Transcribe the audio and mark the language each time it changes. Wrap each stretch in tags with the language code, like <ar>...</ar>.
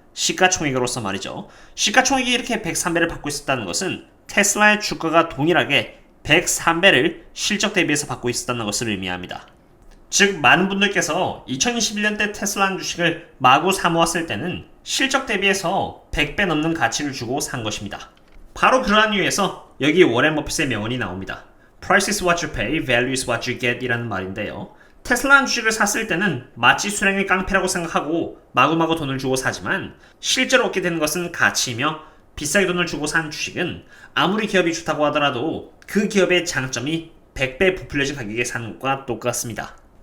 <ko>시가총액으로서 말이죠. 시가총액이 이렇게 103배를 받고 있었다는 것은 테슬라의 주가가 동일하게 103배를 실적 대비해서 받고 있었다는 것을 의미합니다. 즉, 많은 분들께서 2021년 때 테슬라는 주식을 마구 사모았을 때는 실적 대비해서 100배 넘는 가치를 주고 산 것입니다. 바로 그러한 이유에서 여기 워렌 버핏의 명언이 나옵니다.</ko> <en>Price is what you pay, value is what you get</en> <ko>이라는 말인데요. 테슬라는 주식을 샀을 때는 마치 수량의 깡패라고 생각하고 마구마구 돈을 주고 사지만, 실제로 얻게 되는 것은 가치이며, 비싸게 돈을 주고 산 주식은 아무리 기업이 좋다고 하더라도 그 기업의 장점이 100배 부풀려진 가격에 사는 것과 똑같습니다.</ko>